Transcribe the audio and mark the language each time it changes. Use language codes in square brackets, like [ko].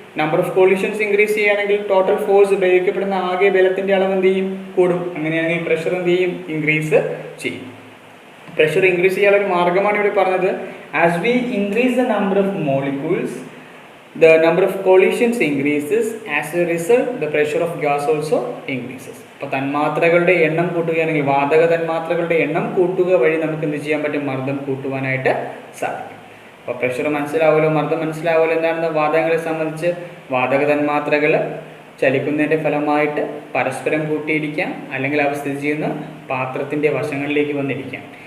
[ml] Number of collisions increase ചെയ്യുകയാണെങ്കിൽ total force പ്രയോഗിക്കപ്പെടുന്ന ആകെ ബലത്തിൻ്റെ അളവ് എന്ത് ചെയ്യും? കൂടും. അങ്ങനെയാണെങ്കിൽ പ്രഷർ എന്ത് ചെയ്യും? ഇൻക്രീസ് ചെയ്യും. പ്രഷർ ഇൻക്രീസ് ചെയ്യാനുള്ള ഒരു മാർഗ്ഗമാണ് ഇവിടെ പറഞ്ഞത്. [en] As we increase the number of molecules, the number of collisions increases. As a result, the pressure of gas also increases. [ml] അപ്പോൾ തന്മാത്രകളുടെ എണ്ണം കൂട്ടുകയാണെങ്കിൽ, വാതക തന്മാത്രകളുടെ എണ്ണം കൂട്ടുക വഴി നമുക്ക് എന്ത് ചെയ്യാൻ പറ്റും? മർദ്ദം കൂട്ടുവാനായിട്ട് സാധിക്കും. അപ്പോൾ പ്രഷർ മനസ്സിലാവുമല്ലോ, മർദ്ദം മനസ്സിലാവുമല്ലോ. എന്താണെന്ന് വാതകങ്ങളെ സംബന്ധിച്ച് വാതക തന്മാത്രകൾ ചലിക്കുന്നതിൻ്റെ ഫലമായിട്ട് പരസ്പരം കൂട്ടിയിടിക്കാം, അല്ലെങ്കിൽ അവ സ്ഥിതി ചെയ്യുന്ന പാത്രത്തിൻ്റെ വശങ്ങളിലേക്ക് വന്നിരിക്കാം.